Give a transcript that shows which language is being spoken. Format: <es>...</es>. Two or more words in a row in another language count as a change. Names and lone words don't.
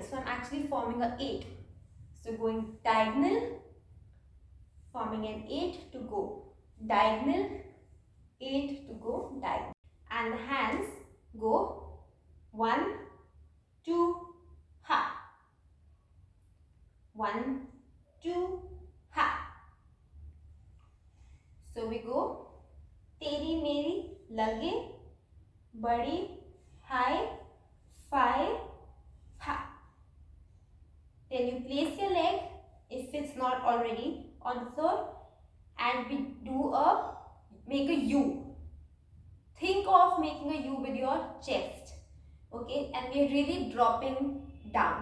<en>So I'm actually forming an 8. So going diagonal, forming an 8 to go diagonal, 8 to go diagonal. And the hands go 1, 2, ha. 1, 2, ha. So we go</en> <hi>तेरी मेरी लगे, बड़ी,</hi> <en>high, 5, ha. Then you place your leg, if it's not already, on the floor, and we do make a U. Think of making a U with your chest. Okay, and we're really dropping down.</en>